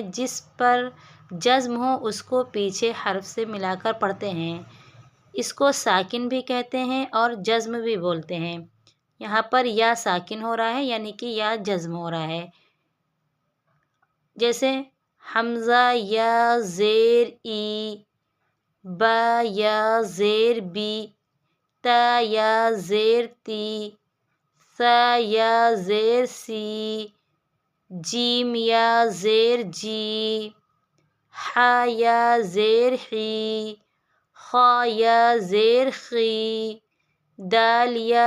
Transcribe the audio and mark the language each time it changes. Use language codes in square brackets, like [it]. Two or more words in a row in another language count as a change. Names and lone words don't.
[ur] جس پر جزم ہو اس کو پیچھے حرف سے ملا کر پڑھتے ہیں، اس کو ساکن بھی کہتے ہیں اور جزم بھی بولتے ہیں۔ یہاں پر یا ساکن ہو رہا ہے، یعنی کہ یا جزم ہو رہا ہے، جیسے حمزہ یا زیر ای، با یا زیر بی، تا یا زیر تی، ثا یا زیر سی، جیم یا زیر جی، حا یا زیر حی، خا یا زیر خی، دال یا